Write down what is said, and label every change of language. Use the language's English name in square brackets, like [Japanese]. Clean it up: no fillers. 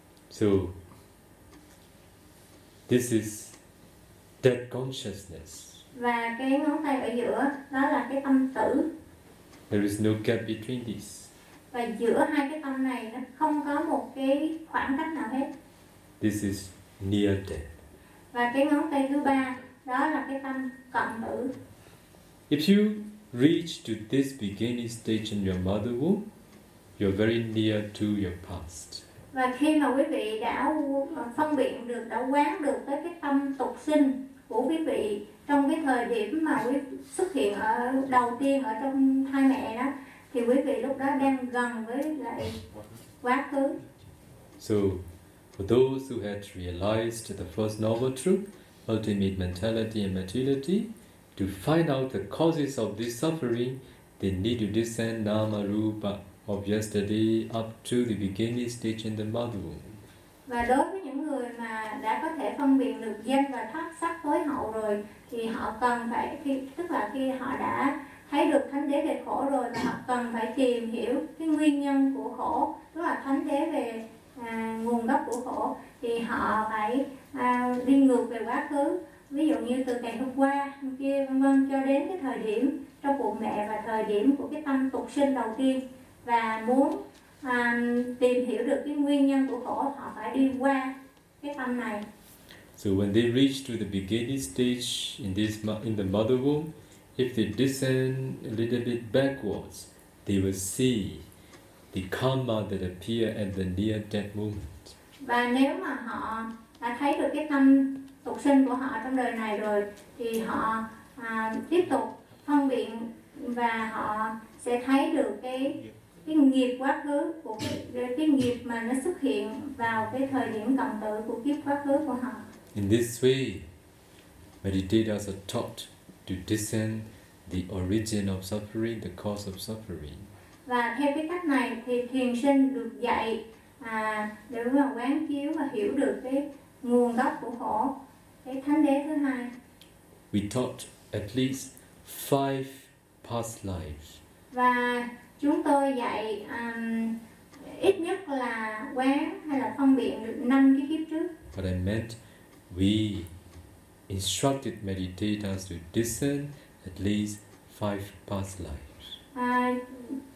[English] So this is death consciousness. [Vietnamese] Và cái ngón tay ở giữa đó là cái tâm tử. [English] There is no gap between these. [Vietnamese] Và giữa hai cái tâm này nó không có một cái khoảng cách nào hết. [English] This is near death. [Vietnamese] Và cái ngón tay thứ ba đó là cái tâm cận tử. [English] If you reach to this beginning stage in your mother womb, you're very near to your past. [Vietnamese] Và khi mà quý vị đã phân biệt được, đã quán được tới cái tâm tục sinh của quý vị trong cái thời điểm mà quý xuất hiện ở đầu tiên ở trong thai mẹ đó, thì quý vị lúc đó đang gần với lại quá khứ. [English] So, for those who had realized the first noble truth, ultimate mentality and materiality, to find out the causes of this suffering, they need to descend nama rupa of yesterday up to the beginning stage in the mother womb. [Vietnamese] Và đối với những người mà đã có thể phân biệt được danh và thoát sắc tối hậu rồi, thì họ cần phải, tức là khi họ đã thấy được thánh đế về khổ rồi, thì họ cần phải tìm hiểu cái nguyên nhân của khổ, tức là thánh đế về nguồn gốc của khổ, thì họ phải đi ngược về quá khứ. Ví dụ như từ ngày hôm qua, hôm kia, vân vân, cho đến cái thời điểm trong bụng mẹ và thời điểm của cái tâm tục sinh đầu tiên. Và muốn tìm hiểu được cái nguyên nhân của khổ, họ phải đi qua cái tâm này. [English] So when they reach to the beginning stage in the mother womb, if they descend a little bit backwards, they will see the karma that appear at the near-death moment. [Vietnamese] Và nếu mà họ đã thấy được cái tâm tục sinh của họ trong đời này rồi, thì họ tiếp tục phân biệt và họ sẽ thấy được cái nghiệp quá khứ của cái nghiệp mà nó xuất hiện vào cái thời điểm cận tử của kiếp quá khứ của họ. [English] In this way, meditators are taught to discern the origin of suffering, the cause of suffering. [Vietnamese] Và theo cái cách này thì thiền sinh được dạy để mà quán chiếu và hiểu được cái nguồn gốc của khổ. Cái thánh đế thứ hai. [English] We taught at least 5 past lives. [Vietnamese] Và chúng tôi dạy ít nhất là quán hay là phân biệt được 5 cái kiếp trước. [English] But I meant we instructed meditators to discern at least 5 past lives.